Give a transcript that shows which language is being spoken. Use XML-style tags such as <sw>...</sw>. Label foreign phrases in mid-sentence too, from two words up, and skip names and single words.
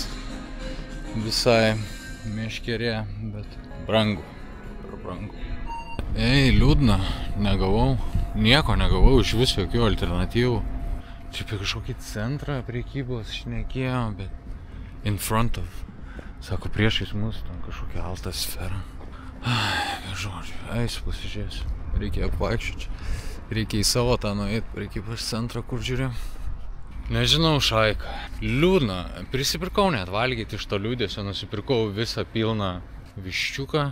<lt>Visai meškerė, bet brangu. Per brangu. Ei, liūdna, negavau. Nieko negavau, iš vis jokių alternatyvų. Čia apie kažkokį centrą prekybos šnekėjo, bet</lt> <en>in front of.</en> <lt>Sako, priešais mus, ten kažkokia alta sfera. Žodžiu, eisiu, pasižiūrėsiu. Reikia apvaikščioti. Reikia į savo tą nueit prekybos centrą, kur žiūrėjau. Nežinau, šaika. Liūdna. Prisipirkau net valgyti iš to liūdėsio. Nusipirkau visą pilną viščiuką.</lt>